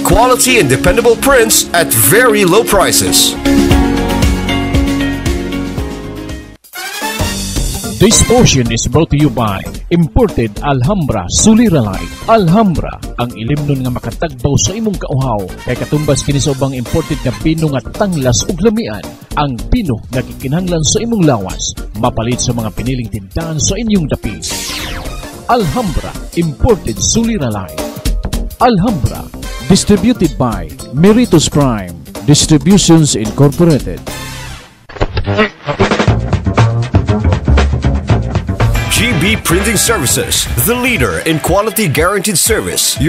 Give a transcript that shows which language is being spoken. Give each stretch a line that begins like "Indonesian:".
English: Quality and dependable prints at very low prices. This portion is brought to you by Imported Alhambra Suliralay.
Cebuano: Alhambra, ang ilimnon nga makatagbaw sa imong kauhaw. Kay katumbas kini sa ubang imported nga pino nga tanglas ug lamian. Ang pino nga gikinahanglan sa imong lawas, mapalit sa mga piniling tindahan sa inyong dapis.
English: Alhambra Imported Suliralay. Alhambra, distributed by Meritus Prime Distributions Incorporated. GB Printing Services, the leader in quality guaranteed service.